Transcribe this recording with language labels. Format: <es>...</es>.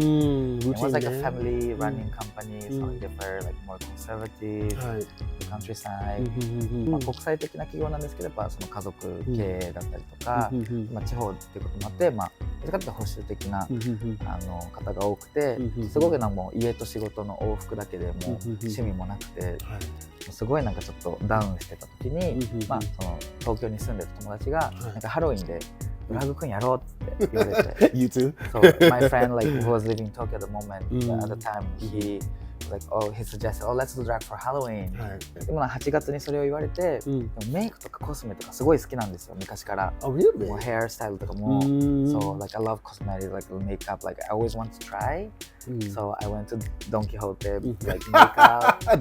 <en>It was like a family running company, so like they were like more conservative, the countryside.</en> <ja>国際的な企業なんですけど、やっぱその家族経営だったりとか、地方っていうこともあって、どちらかというと保守的な方が多くて、すごくなんかもう家と仕事の往復だけでもう趣味もなくて、すごいなんかちょっとダウンしてた時に、その東京に住んでた友達がなんかハロウィンでドラッグクイーンやろうって言われて</ja> <en>You too? So my friend like who was living in Tokyo at the moment, at the time, he was like, oh, he suggested, oh, let's do drag for Halloween.</en> <ja>でも8月にそれを言われて、でもメイクとかコスメとかすごい好きなんですよ、昔から。</ja> <en>Oh, really?</en> <ja>もうヘアスタイルとかも。</ja> <en>So like I love cosmetics, like makeup, like I always want to try. So I went to Don Quixote, like makeup.</en>